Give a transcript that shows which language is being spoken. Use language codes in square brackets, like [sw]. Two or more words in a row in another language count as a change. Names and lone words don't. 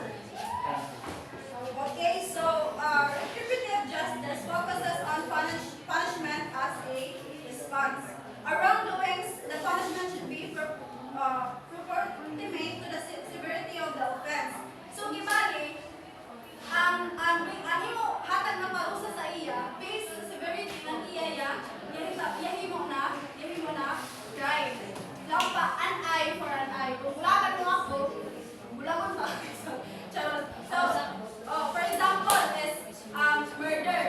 [en] Thank you. Okay, so retributive justice focuses on punishment as a response. A wrongdoings, the punishment should be proportionate to the severity of the offense. So, [hil] gibali, ang imo hatag na parusa sa iya, based sa severity ng iya, yahimo na crime. Lampa, [en] an eye for an eye. [hil] Kung bulagan mo ako, bulagan pa. [tl] Charot. [en] So, for example, is murder.